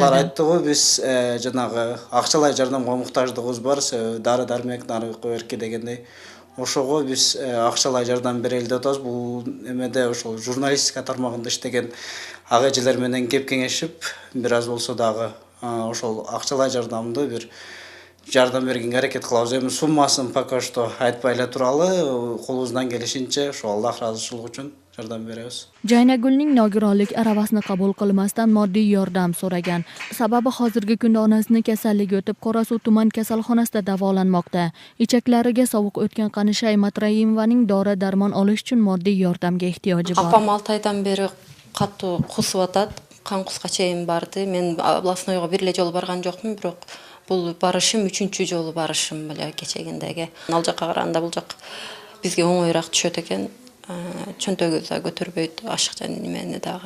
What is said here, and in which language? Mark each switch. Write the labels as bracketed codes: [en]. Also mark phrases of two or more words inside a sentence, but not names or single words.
[uz] Ular aytdi-ku, biz janaqa aqchalay yordamga muhtojligimiz bor, dori-darmok narxi deganda. O'shoga biz aqchalay yordam beraylik deb bu nimada o'sha jurnalistika tarmog'ida ishlagan ag'ajilar bilan gap kengashib, biroz bo'lsa dag'i [ky] ошол акчалай жардамды бир жардам бергенге аракет кылабыз. Эми суммасын пока что айтпай эле туралы, колубуздан келишинче ошо Аллах разычылыгы үчүн жардам беребиz. [uz] Jaynagulning nogironlik aravasini qabul qilmasdan moddiy yordam so'ragan. Sababi hozirgi kunda onasining kasalligi o'tib Qorasuv tuman kasalxonasida davolanmoqda. Ichaklariga sovuq o'tgan Qanishay Matraimovaning dori-darmon olish uchun moddiy yordamga ehtiyoji bor. Apam 6 oydan beri [ky] катуу кусуп атат. Қан куска чейин барды. Мен областнойго бир эле жолу барган жокмун, бирок бул барышым 3-чү жолу барышым эле кечегиндеги. Ал жакка караганда бул жак бизге оңоюраак түшөт экен. Чөнтөгү да көтөрбөйт, ашык жана немени дагы.